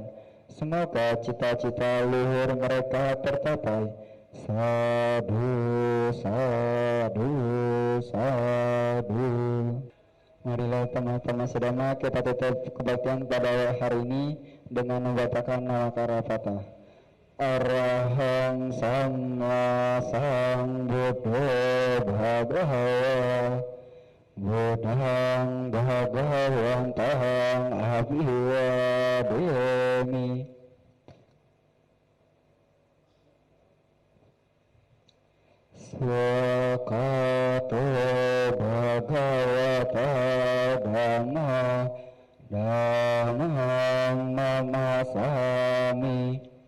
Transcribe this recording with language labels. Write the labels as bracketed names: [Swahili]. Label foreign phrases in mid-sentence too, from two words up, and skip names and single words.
[Indonesian] Semoga cita-cita luhur mereka tercapai. [Pali] Sadhu, sadhu, sadhu. [Indonesian] Marilah teman-teman sedama kita tutup kebaktian pada hari ini dengan membacakan nama Karapata. [Pali] Arahang Sama Sambuddho Bhagawa Buddhang Bhagawantahang Abhiwademi. Swakato Bhagavata Dhamma Dhammang Namasami.